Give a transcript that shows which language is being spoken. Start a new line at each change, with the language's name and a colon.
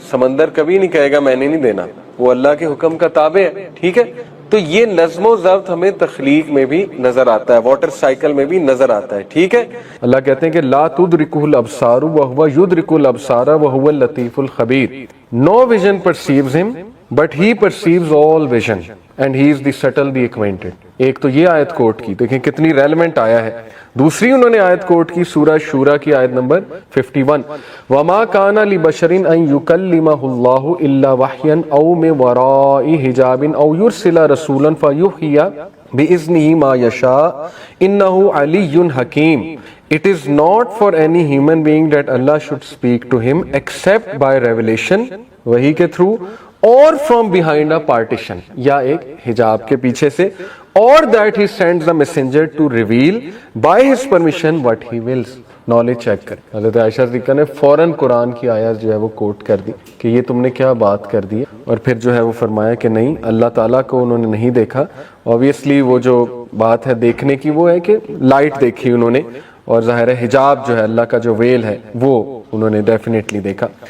Urdu: سمندر کبھی نہیں کہے گا میں نے نہیں دینا, وہ اللہ کے حکم کا تابع ہے. ٹھیک ہے, تو یہ نظم و ضبط ہمیں تخلیق میں بھی نظر آتا ہے, واٹر سائیکل میں بھی نظر آتا ہے. ٹھیک ہے, اللہ کہتے ہیں کہ
Arabic: لا تدرکہ الابصار وہو یدرک الابصار وہو اللطیف الخبیر.
English: No vision perceives him but he perceives all vision and he is the subtle the acquainted.
Urdu: ایک تو یہ آیت کوٹ کی, دیکھیں کتنی ریلیونٹ آیا ہے. دوسری انہوں نے آیت کوٹ کی سورہ شورا کی آیت نمبر 51,
Arabic: وَمَا كَانَ لِبَشَرٍ أَن يُكَلِّمَهُ اللَّهُ إِلَّا وَحْيًا أَوْ مِن وَرَاءِ حِجَابٍ أَوْ يُرْسِلَ رَسُولًا فَيُوحِيَ بِإِذْنِهِ مَا يَشَاءُ إِنَّهُ عَلِيٌّ حَكِيمٌ.
English: It is not for any human being that Allah should speak to him except by revelation,
Urdu: وحی کے
English: through, or from behind a partition,
Urdu: یا ایک حجاب کے پیچھے سے,
English: or that he sends the messenger to reveal by his permission what he wills.
Urdu: Knowledge check کر. حضرت عائشہ صدیقہ نے فوراً قرآن کی آیت جو ہے وہ کوٹ کر دی کہ یہ تم نے کیا بات کر دی, اور پھر جو ہے وہ فرمایا کہ نہیں, اللہ تعالیٰ کو انہوں نے نہیں دیکھا. Obviously وہ جو بات ہے دیکھنے کی وہ ہے کہ لائٹ دیکھی انہوں نے, اور ظاہر ہے حجاب جو ہے اللہ کا جو ویل ہے وہ انہوں نے ڈیفینیٹلی دیکھا.